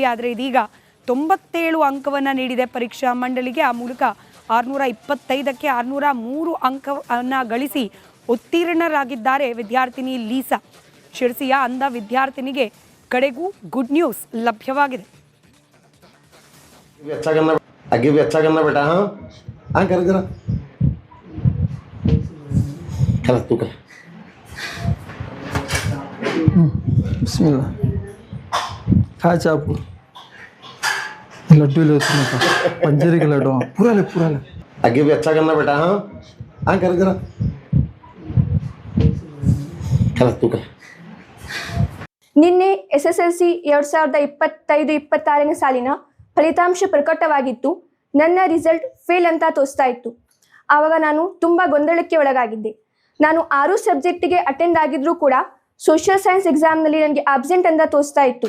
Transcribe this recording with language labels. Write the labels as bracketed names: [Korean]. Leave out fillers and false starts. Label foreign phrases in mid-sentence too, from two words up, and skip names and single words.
[Kannada] ಆದರೆ ಇದೀಗ 97 ಅಂಕವನ್ನು ನೀಡಿದೆ ಪರೀಕ್ಷಾ ಮಂಡಳಿಗೆ. ಆ ಮೂಲಕ 625ಕ್ಕೆ 603 ಅಂಕವನ್ನು ಗಳಿಸಿ ಉತ್ತೀರ್ಣರಾಗಿದ್ದಾರೆ ವಿದ್ಯಾರ್ಥಿನಿ ಲೀಸಾ. ಶಿರಸಿಯ ಅಂಧ ವಿದ್ಯಾರ್ಥಿನಿಗೆ ಕಡೆಗೂ [English] good news [Kannada] ಲಭ್ಯವಾಗಿದೆ. [Hindi] आगे भी अच्छा करना बेटा. हाँ हाँ कर जरा चल तू कर. ಬಿಸ್ಮಿಲ್ಲ. [Kannada] ಕಾಯಿ ಚಾಪು [Hindi] लड्डू पंजरी के लड्डू पूरा ले आगे भी अच्छा करना बेटा. हाँ हाँ कर जरा चल तू कर. [Kannada] ನಿನ್ನೆ SSLC 2025-26ನೇ ಸಾಲಿನ ಫಲಿತಾಂಶ ಪ್ರಕಟವಾಗಿತ್ತು. ನನ್ನ ರಿಸಲ್ಟ್ ಫೇಲ್ ಅಂತ ತೋರಿಸ್ತಾ ಇತ್ತು. ಆವಾಗ ನಾನು ತುಂಬ ಗೊಂದಲಕ್ಕೆ ಒಳಗಾಗಿದ್ದೆ. ನಾನು 6 ಸಬ್ಜೆಕ್ಟಿಗೆ ಅಟೆಂಡ್ ಆಗಿದ್ರೂ ಕೂಡ [English] social science [Kannada] ಎಕ್ಸಾಮ್ನಲ್ಲಿ ನನಗೆ ಆಬ್ಸೆಂಟ್ ಅಂತ ತೋರಿಸ್ತಾ ಇತ್ತು.